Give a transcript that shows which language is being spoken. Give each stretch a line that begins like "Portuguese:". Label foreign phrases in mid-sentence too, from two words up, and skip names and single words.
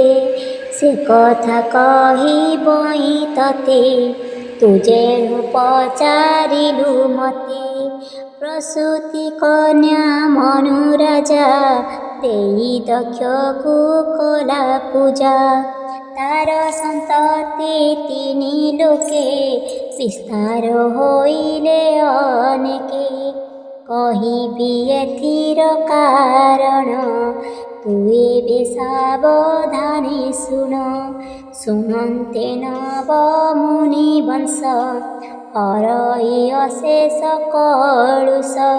Odia: ସେ କଥା କହି ବଇ ତତେ ତୁ ଯେଣୁ ପଚାରିଲୁ ମତେ। ପ୍ରସୂତି କନ୍ୟା ମନୁ ରାଜା ଦେଇ ଦକ୍ଷକୋ କଲା ପୂଜା। ତାର ସନ୍ତତି ତିନି ଲୋକେ ବିସ୍ତାର ହୋଇଲେ ଅନେକେ। କହିବି ଏଥିର କାରଣ, ତୁ ଏବେ ସାବଧାନେ ଶୁଣ। ଶୁଣନ୍ତେ ନବ ମୁନି ବଂଶ, ହରଇ ଅଶେଷ କଳୁଷ।